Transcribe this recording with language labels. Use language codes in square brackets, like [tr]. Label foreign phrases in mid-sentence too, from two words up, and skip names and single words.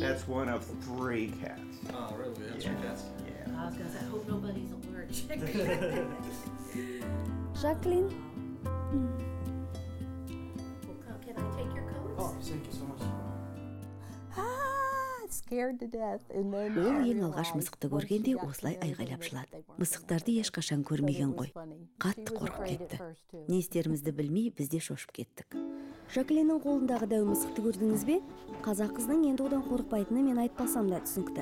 [en] That's one of 3 cats. Oh, really? That's your cats? Yeah. I was gonna say, I hope nobody's allergic. Jacqueline. Well, can I take your coats? Oh, thank you so much. Scared to death. [kk] Ол ең алғаш мысықты көргенде осылай айғайлап жылады. Мысықтарды ешқашан көрмеген ғой. Қатты қорқып кетті. Не істерімізді білмей, біз де шошып кеттік. Жаклиннің қолындағы дәу мысықты көрдіңіз бе? Қазақ қызының енді одан қорықпайтыны мен айтпасам да түсінікті.